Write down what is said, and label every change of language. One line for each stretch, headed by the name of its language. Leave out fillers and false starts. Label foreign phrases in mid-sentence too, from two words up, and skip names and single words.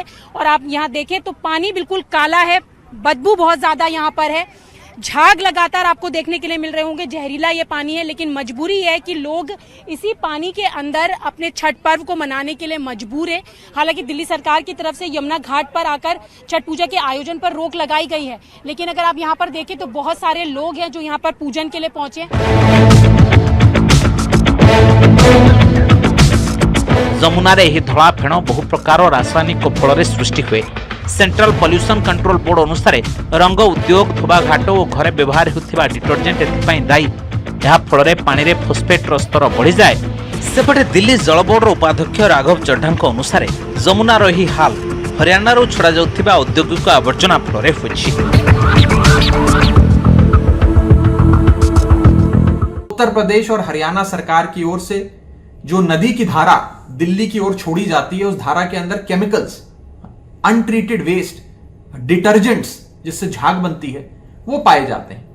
Hindi: और आप यहाँ देखें तो पानी बिल्कुल काला है, बदबू बहुत ज्यादा यहाँ पर है, झाग लगातार आपको देखने के लिए मिल रहे होंगे, जहरीला ये पानी है। लेकिन मजबूरी है कि लोग इसी पानी के अंदर अपने छठ पर्व को मनाने के लिए मजबूर है। हालांकि दिल्ली सरकार की तरफ से यमुना घाट पर आकर छठ पूजा के आयोजन पर रोक लगाई गई है, लेकिन अगर आप यहाँ पर देखें तो बहुत सारे लोग हैं जो यहाँ पर पूजन के लिए पहुंचे।
Odia: ଯମୁନାରେ ଏହି ଧଳା ଫେଣ ବହୁ ପ୍ରକାର ରାସାୟନିକ ଫଳରେ ସୃଷ୍ଟି ହୁଏ। ସେଣ୍ଟ୍ରାଲ ପଲ୍ୟୁସନ କଣ୍ଟ୍ରୋଲ ବୋର୍ଡ ଅନୁସାରେ ରଙ୍ଗ ଉଦ୍ୟୋଗ, ଧୋବା ଘାଟ ଓ ଘରେ ବ୍ୟବହାର ହେଉଥିବା ଡିଟର୍ଜେଣ୍ଟ ଏଥିପାଇଁ ଦାୟୀ। ଏହା ଫଳରେ ପାଣିରେ ଫସ୍ଫେଟ୍ର ସ୍ତର ବଢ଼ିଯାଏ। ସେପଟେ ଦିଲ୍ଲୀ ଜଳ ବୋର୍ଡର ଉପାଧ୍ୟକ୍ଷ ରାଘବ ଚଡ୍ଢାଙ୍କ ଅନୁସାରେ ଯମୁନାର ଏହି ହାଲ ହରିୟାଣାରୁ ଛଡ଼ାଯାଉଥିବା ଔଦ୍ୟୋଗିକ ଆବର୍ଜନା ଫଳରେ ହୋଇଛି।
Hindi: उत्तर प्रदेश और हरियाणा सरकार की ओर से जो नदी की धारा दिल्ली की ओर छोड़ी जाती है, उस धारा के अंदर केमिकल्स,
English: untreated waste,
Hindi: डिटर्जेंट्स जिससे झाग बनती है, वो पाए जाते हैं।